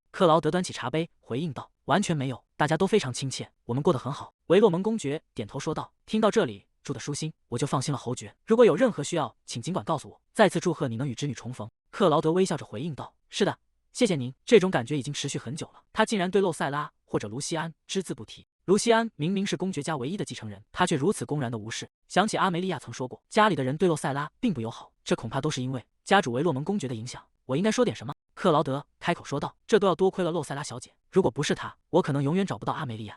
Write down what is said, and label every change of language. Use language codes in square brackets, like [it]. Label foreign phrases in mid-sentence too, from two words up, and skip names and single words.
[zh] 克勞德端起茶杯回應道，完全沒有，大家都非常親切，我們過得很好。維洛蒙公爵點頭說道，聽到這裡住得舒心，我就放心了。侯爵，如果有任何需要，請儘管告訴我。再次祝賀你能與侄女重逢。克勞德微笑着回應道，是的， 謝謝您。這種感覺已經持續很久了。他竟然對洛塞拉或者盧西安只字不提。盧西安明明是公爵家唯一的继承人，他卻如此公然的無視。想起阿梅利亞曾說過，家裡的人对洛塞拉並不友好，這恐怕都是因為家主維洛蒙公爵的影響。我應該說點什麼？克勞德開口說道。這都要多虧了洛塞拉小姐，如果不是她，我可能永遠找不到阿梅利亞。